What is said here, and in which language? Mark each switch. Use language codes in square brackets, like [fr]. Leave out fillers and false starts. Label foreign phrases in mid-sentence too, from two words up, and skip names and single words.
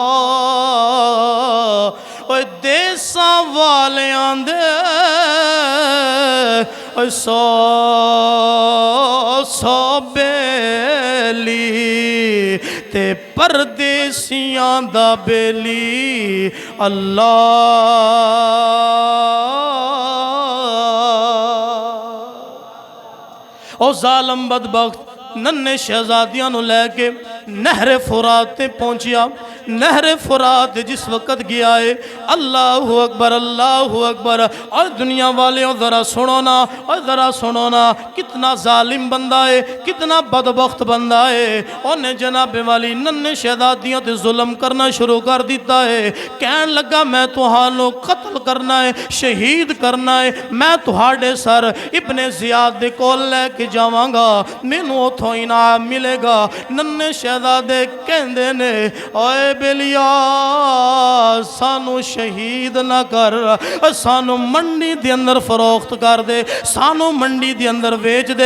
[pa] اوئے دیساں والیاں دے اوئے سو سو ویلی تے پردیسیاں دا بیلی اللہ. او ظالم بدبخت ننھے شہزادیاں نوں لے کے نہر فرات تے پہنچیا. نہر فرات جس وقت گیا ہے, [ar] الله أكبر الله أكبر. [ur] اور دنیا والے ذرا سنو نا، اور ذرا سنو نا، کتنا ظالم بندہ ہے، کتنا بدبخت بندہ ہے. [pa] انہیں جناب والی ننھے شہزادیاں تے ظلم کرنا شروع کر دتا ہے. کہن لگا میں تہانو قتل کرنا ہے، شہید کرنا ہے، میں تہاڈے سر ابن زیاد دے کول لے کے جاواں گا، مینو اتھوں انعام ملے گا. ننھے شہزادے کہندے نے اوئے بیلیا سانو شہید نا کر، سانو منڈی دے اندر فروخت کر دے، سانو منڈی دے اندر بیچ دے.